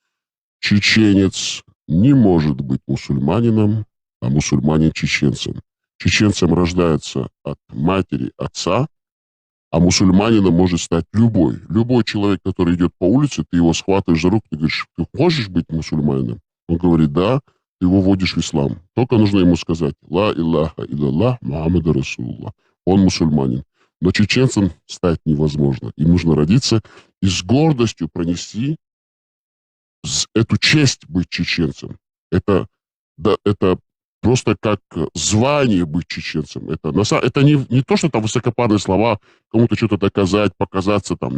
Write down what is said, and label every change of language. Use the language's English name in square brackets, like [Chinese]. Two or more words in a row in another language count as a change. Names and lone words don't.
[Russian] Чеченец не может быть мусульманином, а мусульманин чеченцем. Чеченцем рождается от матери, отца, а мусульманином может стать любой. Любой человек, который идет по улице, ты его схватываешь за руку, ты говоришь, ты хочешь быть мусульманином? Он говорит, да, ты его вводишь в ислам. Только нужно ему сказать, [Arabic] لا إله إلا الله محمد رسول الله. [Russian] Он мусульманин. Но чеченцем стать невозможно. Им нужно родиться и с гордостью пронести эту честь быть чеченцем. Это просто как звание быть чеченцем. Это не то, что там высокопарные слова, кому-то что-то доказать, показаться там.